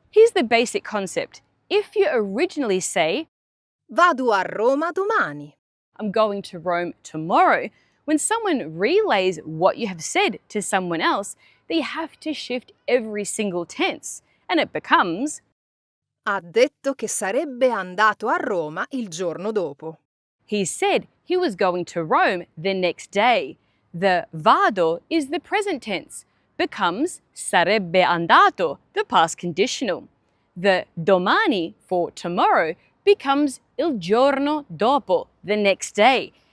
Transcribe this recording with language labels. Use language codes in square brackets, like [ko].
[en] Here's the basic concept. If you originally say, [it] Vado a Roma domani. [en] I'm going to Rome tomorrow, when someone relays what you have said to someone else, they have to shift every single tense, and it becomes [it] Ha detto che sarebbe andato a Roma il giorno dopo. [en] He said he was going to Rome the next day. The vado is the present tense, becomes sarebbe andato, the past conditional. The domani for tomorrow becomes [it] il giorno dopo, [en] the next day.